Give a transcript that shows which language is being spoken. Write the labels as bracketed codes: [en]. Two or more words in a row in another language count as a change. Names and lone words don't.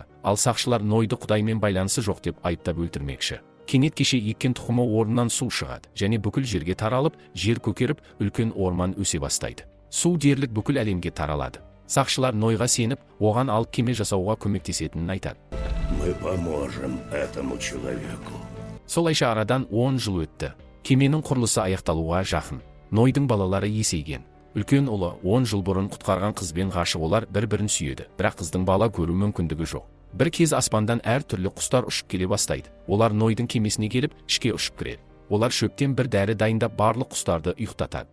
[kk] Ал сақшылар Нойды Құдаймен байланысы жоқ деп айыптап өлтірмекші. Кенет кеше еккен тұқымы орнынан су шығады және бүкіл жерге таралып, жер көкеріп, үлкен орман өсе бастайды. Су дерлік бүкіл әлемге таралады. Сақшылар Нойға сеніп, оған алып кеме жасауға көмектесетінін айтады. [ru] Мы поможем этому человеку. [kk] Солайша арадан 10 жыл өтті. Кеменің құрылысы аяқталуға жақын. Нойдың балалары есейген. Үлкен ұлы 10 жыл бұрын құтқарған қызбен ғашық, олар бір-бірін сүйеді. Бірақ қыздың бала көру мүмкіндігі жоқ. Бір кез аспандан әр түрлі құстар ұшып келе бастайды. Олар Нойдың кемесіне келіп, ішке ұшып кіреді. Олар шөптен бір дәрі дайындап барлық құстарды ұйықтатады.